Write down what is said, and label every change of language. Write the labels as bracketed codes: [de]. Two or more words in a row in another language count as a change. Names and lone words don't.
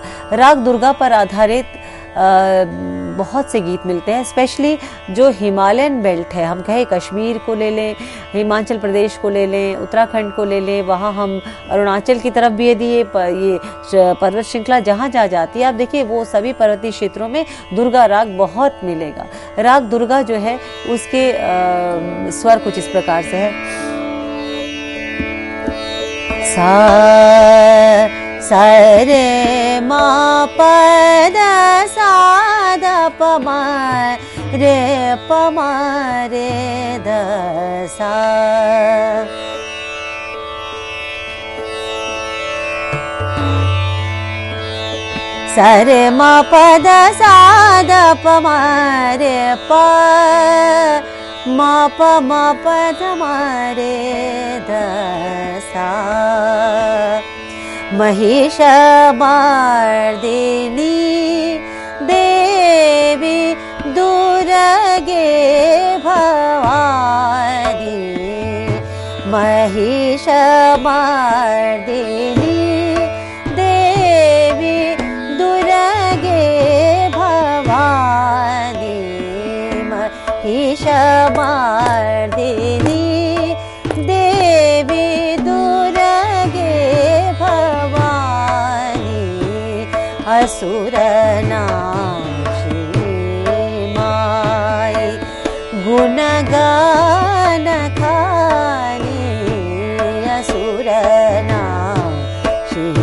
[hi] राग दुर्गा पर आधारित बहुत से गीत मिलते हैं, स्पेशली जो [en] Himalayan belt [hi] है, हम कहें कश्मीर को ले लें, हिमाचल प्रदेश को ले लें, उत्तराखंड को ले लें, वहाँ हम अरुणाचल की तरफ भी यदि ये पर्वत श्रृंखला जहाँ जहाँ जाती है, आप देखिए वो सभी पर्वतीय क्षेत्रों में दुर्गा राग बहुत मिलेगा। राग दुर्गा जो है उसके स्वर कुछ इस प्रकार से है, सा रे मा प द सा द प म रे द सा। सा रे मा प द सा द प म रे प मा प ध म रे द सा। महिष मर्दिनी देवी दुर्गे भवानी, महिष मर्दिनी देवी दुर्गे भवानी, महिष मर्दिनी देवी असुर नाशी माई गुणगान खाली, असुर नाशी